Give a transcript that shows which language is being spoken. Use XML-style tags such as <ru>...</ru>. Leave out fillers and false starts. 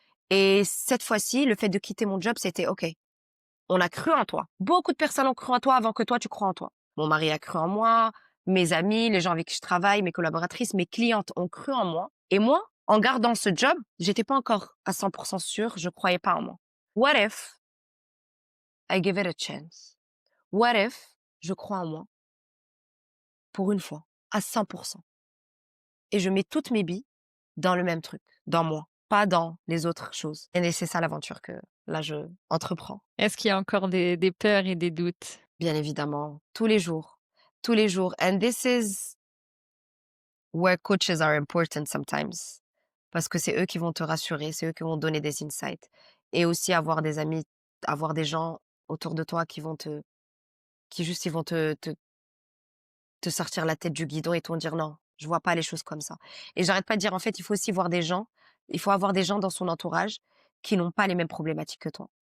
<fr>Et cette fois-ci, le fait de quitter mon job, c'était OK. On a cru en toi. Beaucoup de personnes ont cru en toi avant que toi, tu crois en toi. Mon mari a cru en moi, mes amis, les gens avec qui je travaille, mes collaboratrices, mes clientes ont cru en moi. Et moi, en gardant ce job, j'étais pas encore à 100% sûre, je croyais pas en moi.</fr> <en>What if I give it a chance? What if</en> <fr>je crois en moi pour une fois, à 100%? Et je mets toutes mes billes dans le même truc, dans moi, pas dans les autres choses. Et c'est ça l'aventure que là, je entreprends. Est-ce qu'il y a encore des peurs et des doutes? Bien évidemment, tous les jours, tous les jours.</fr> <en>And this is where coaches are important sometimes.</en> <fr>Parce que c'est eux qui vont te rassurer, c'est eux qui vont te donner des insights. Et aussi avoir des amis, avoir des gens autour de toi qui juste, ils vont te sortir la tête du guidon et te dire non, je vois pas les choses comme ça. Et j'arrête pas de dire, en fait, il faut aussi voir des gens, il faut avoir des gens dans son entourage qui n'ont pas les mêmes problématiques que toi.</fr>